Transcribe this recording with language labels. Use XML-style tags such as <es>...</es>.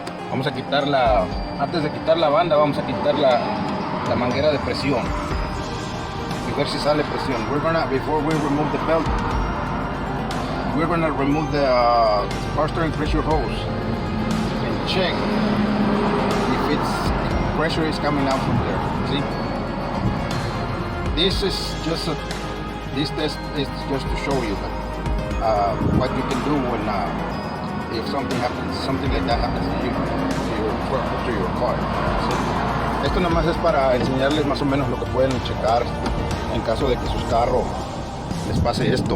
<es>Vamos a quitar antes de quitar la banda, vamos a quitar la manguera de presión y ver si sale presión.</es> <en>Before we remove the belt, we're gonna remove the power steering pressure hose and check if pressure is coming out from there. See, this test is just to show you what you can do when if something like that happens to you, to your car.</en> <es>¿Sí? Esto nada más es para enseñarles más o menos lo que pueden checar en caso de que sus carros les pase esto.</es>